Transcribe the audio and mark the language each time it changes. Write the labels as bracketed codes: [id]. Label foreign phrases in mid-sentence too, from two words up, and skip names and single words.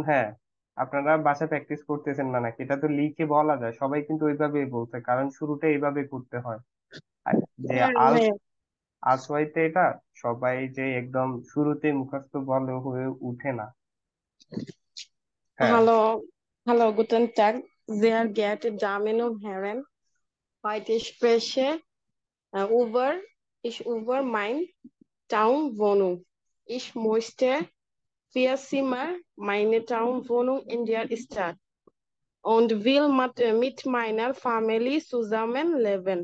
[bn] হ্যাঁ, আপনারা বাসায় প্র্যাকটিস করতেছেন না নাকি? এটা তো লিখে বলা যায়, সবাই কিন্তু ওইভাবেই বলছে, কারণ শুরুটা এইভাবে করতে হয়। আর যে আসওয়াইতে এটা সবাই যে একদম শুরুতে মুখস্থ বলে হয়ে উঠে না। হ্যাঁ, [de] Hallo, guten Tag, sehr geehrte Damen und Herren. Heute spreche über meine Traumwohnung. Ich möchte 4 Zimmer meine Traumwohnung in der Stadt und will mit meiner Familie zusammen leben.